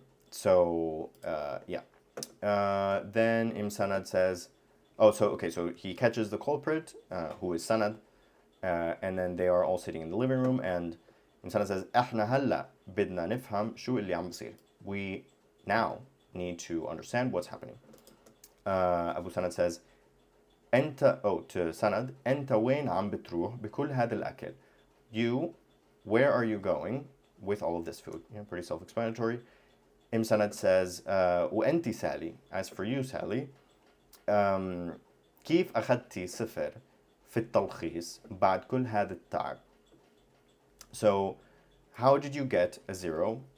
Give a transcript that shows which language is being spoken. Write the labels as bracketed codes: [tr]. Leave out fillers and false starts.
[en] So yeah. Then Sanad says, so he catches the culprit, who is Sanad, and then they are all sitting in the living room, and Sanad says, [ar] احنا هلا بدنا نفهم شو اللي عم بصير. [en] We now need to understand what's happening. Abu Sanad says, to Sanad, [ar] أنت وين عم بتروح بكل هذا الأكل? [en] You, where are you going with all of this food? Pretty self-explanatory. Sanad says, [ar] وأنتِ [en] Sally, as for you, Sally, [ar] كيف أخذتي صفر في التلخيص بعد كل هذا التعب? [en] So, how did you get a 0